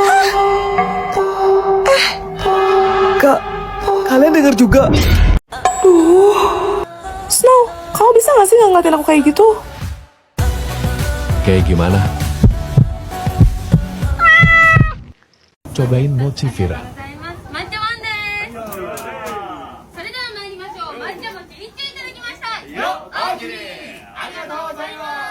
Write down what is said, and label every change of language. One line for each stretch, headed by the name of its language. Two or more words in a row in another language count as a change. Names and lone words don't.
Indonesian: Kak, kalian denger juga? Snow, kamu bisa gak sih gak ngeliatin aku kayak gitu? Kayak gimana? Cobain mochi Vira.
Japanese: 抹茶マンです。それでは参りましょう。抹茶餅一丁いただきました。よっ、おおきに。ありがとうございます。